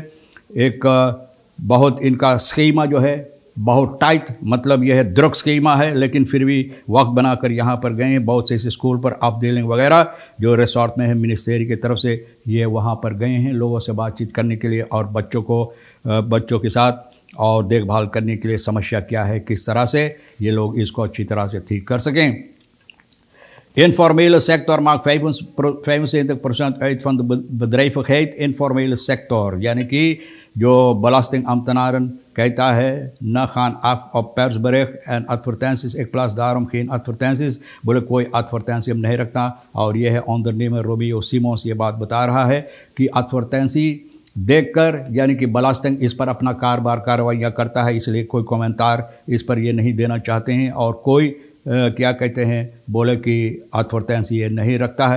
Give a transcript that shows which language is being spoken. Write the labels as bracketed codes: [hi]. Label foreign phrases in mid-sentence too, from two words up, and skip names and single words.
[hns] एक बहुत इनका स्कीमा जो है बहुत टाइट, मतलब यह है दृढ़ स्कीमा है, लेकिन फिर भी वक्त बनाकर यहाँ पर गए हैं। बहुत से इस स्कूल पर अपडेलिंग वगैरह जो रिसोर्ट में है मिनिस्ट्री की तरफ से, ये वहाँ पर गए हैं लोगों से बातचीत करने के लिए और बच्चों के साथ और देखभाल करने के लिए समस्या क्या है, किस तरह से ये लोग इसको अच्छी तरह से ठीक कर सकें। [nl] Informele sector maakt 75% uit van de bedrijvigheid. Informele sector, [hns] यानी कि जो belastingambtenaren कहता है न [nl] gaan af op persbericht en advertenties. Ik plaats daarom geen advertenties. [hns] बोले कोई advertentie हम नहीं रखता। और यह है ondernemer रोबियो सिमोन्स ये बात बता रहा है कि advertentie देखकर, यानी कि belasting इस पर अपना कार्रवाइयाँ करता है, इसलिए कोई कमेंटार इस पर ये नहीं देना चाहते हैं। और कोई क्या कहते हैं, बोले कि advertentie ये नहीं रखता है।